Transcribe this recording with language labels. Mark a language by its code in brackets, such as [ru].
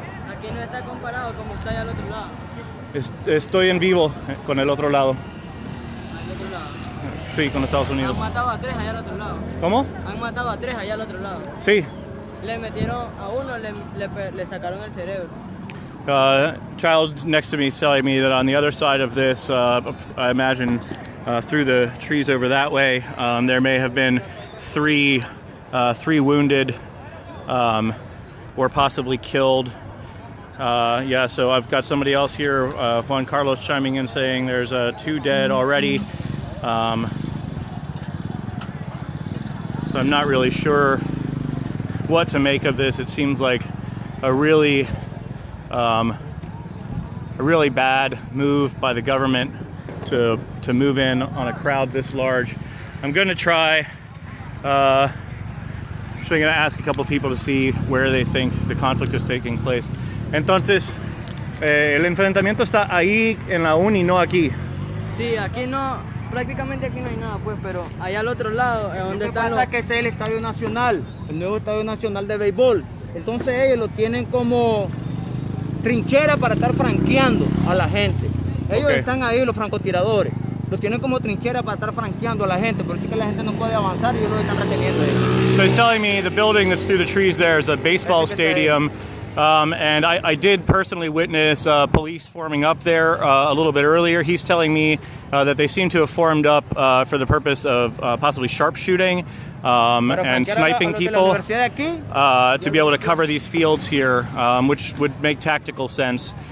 [es] Aquí no está comparado como está allá al otro lado. Estoy en vivo con el otro lado. ¿Al otro lado? Sí, con Estados Unidos. Han matado a 3 allá al otro lado. ¿Cómo? Han matado a 3 allá al otro lado. Sí. Le metieron a uno, le sacaron el cerebro. [en] Child next to me is telling me that on the other side of this, I imagine through the trees over that way, there may have been three wounded or possibly killed. Yeah, so I've got somebody else here, Juan Carlos, chiming in saying there's 2 dead already. So I'm not really sure what to make of this. It seems like a really bad move by the government to move in on a crowd this large. I'm going to try actually going to ask a couple people to see where they think the conflict is taking place. [es] Entonces, el enfrentamiento está ahí en la uni, no aquí. Sí, aquí no, prácticamente aquí no hay nada, pues, pero allá al otro lado, donde está. Lo que pasa es que ese es el Estadio Nacional, el nuevo Estadio Nacional de Béisbol. Entonces ellos lo tienen como trinchera para estar franqueando a la gente. Ellos están ahí, los francotiradores. Lo tienen como trinchera para estar franqueando a la gente, por eso es que la gente no puede avanzar y ellos lo están reteniendo ahí. [en] So he's telling me the building that's through the trees there is a baseball stadium. And I did personally witness police forming up there a little bit earlier. He's telling me that they seem to have formed up for the purpose of possibly sharpshooting and sniping people to be able to cover these fields here, which would make tactical sense.